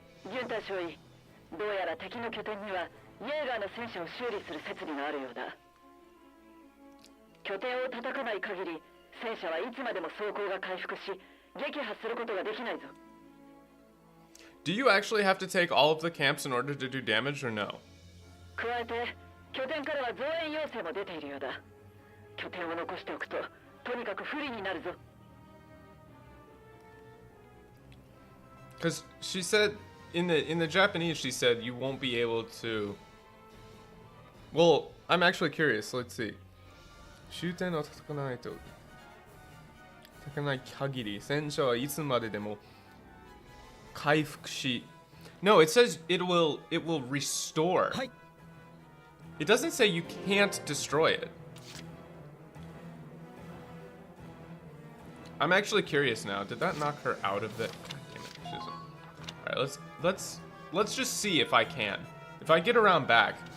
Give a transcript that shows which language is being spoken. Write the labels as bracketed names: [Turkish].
[Japanese] Junta Shoei, どうやら敵の拠点にはイェーガーの戦車を修理する設備があるようだ。拠点を叩かない限り、戦車はいつまでも装甲が回復し、撃破することができないぞ。 [English] Do you actually have to take all of the camps in order to do damage or no? [Japanese] 加えて、拠点からは増援要請も出ているようだ。拠点を残しておくと、とにかく不利になるぞ。 [English] Because she said in the Japanese, she said you won't be able to. Well, I'm actually curious. Let's see. [Japanese] 終点を叩かないと叩かない限り戦車はいつまででも回復し [English] No, it says it will restore. It doesn't say you can't destroy it. I'm actually curious now. Did that knock her out of it? God damn it. All right, let's just see if I can. If I get around back.